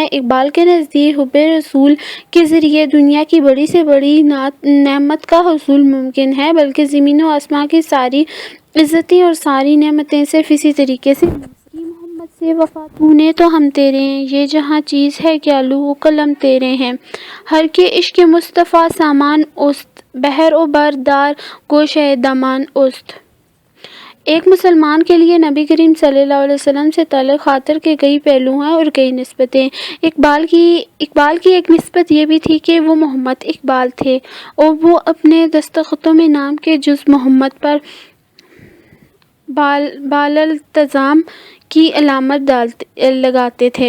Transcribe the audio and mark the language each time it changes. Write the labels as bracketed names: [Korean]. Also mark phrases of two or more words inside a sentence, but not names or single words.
[Urdu] اقبال کے نزدیک حب رسول کے ذریعے دنیا کی بڑی سے بڑی نعمت کا حصول ممکن ہے، بلکہ زمین و آسمان کی ساری عزتیں اور ساری نعمتیں صرف اسی طریقے سے محمد سے وفا تو نے تو ہم تیرے ہیں، یہ جہاں چیز ہے کیا لوح و قلم تیرے ہیں، [Persian] ہر کے عشق مصطفیٰ سامان است، بحر و بر دار گوشۂ دامان است۔ [Urdu] ایک مسلمان کے لیے نبی کریم [Arabic] صلی اللہ علیہ وسلم [Urdu] سے تعلق خاطر کے کئی پہلو ہیں اور کئی نسبتیں۔ اقبال کی ایک نسبت یہ بھی تھی کہ وہ محمد اقبال تھے اور وہ اپنے دستخطوں میں نام کے جز محمد پر بالالتزام کی علامت لگاتے تھے۔